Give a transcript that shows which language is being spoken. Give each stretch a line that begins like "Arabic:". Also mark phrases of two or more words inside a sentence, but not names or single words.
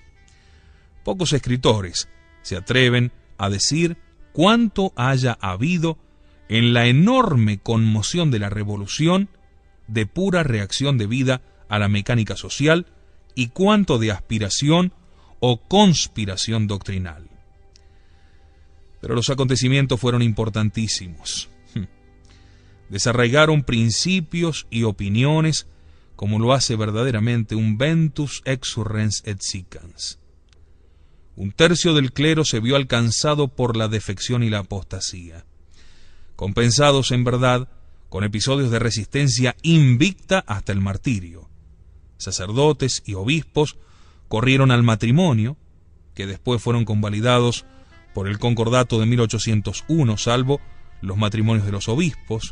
Spanish: Pocos escritores se atreven a decir cuánto haya habido en la enorme conmoción de la Revolución de pura reacción debida a la mecánica social y cuánto de aspiración o conspiración doctrinal. Pero los acontecimientos fueron importantísimos. Desarraigaron principios y opiniones como lo hace verdaderamente un
Latin: ventus exurrens et sicans.
Spanish: Un tercio del clero se vio alcanzado por la defección y la apostasía, compensados en verdad con episodios de resistencia invicta hasta el martirio. Sacerdotes y obispos corrieron al matrimonio, que después fueron convalidados por el Concordato de 1801, salvo los matrimonios de los obispos.